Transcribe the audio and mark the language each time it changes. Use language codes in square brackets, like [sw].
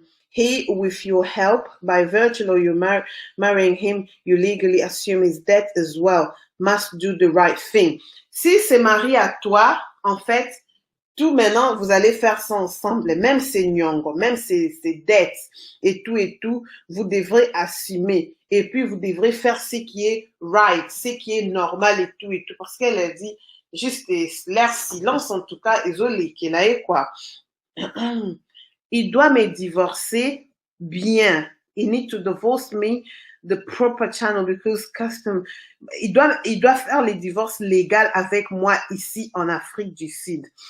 [en] He, with your help, by virtue of you marrying him, you legally assume his debt as well, must do the right thing. [fr] Si c'est marié à toi, en fait, tout maintenant, vous allez faire ça ensemble, même ses nyongo, même ses dettes et tout, vous devrez assumer. Et puis, vous devrez faire ce qui est right, ce qui est normal et tout. Parce qu'elle a dit, juste leur silence, en tout cas, ils ont les quoi. Il doit me divorcer bien. [en] He need to divorce me the proper channel because custom. [fr] Il doit faire les divorces légaux avec moi ici en Afrique du Sud.